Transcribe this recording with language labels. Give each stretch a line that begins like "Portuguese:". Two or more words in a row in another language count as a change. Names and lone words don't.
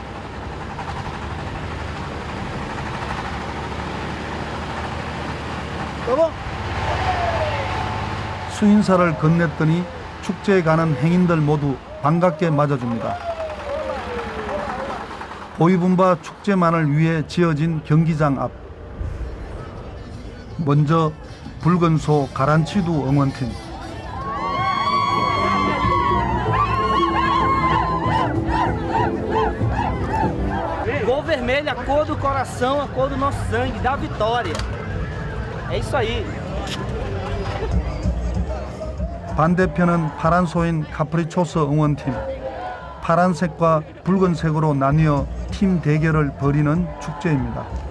Korean: 수인사를 건넸더니 축제에 가는 행인들 모두 반갑게 맞아줍니다. 보이분바 축제만을 위해 지어진 경기장 앞. 먼저 붉은 소 가란치두 응원팀.
Portuguese: Gol vermelho, a cor do coração, a cor do nosso sangue, da vitória. É isso aí.
Korean: 반대편은 파란 소인 카프리초스 응원팀. 파란색과 붉은색으로 나뉘어 팀 대결을 벌이는 축제입니다.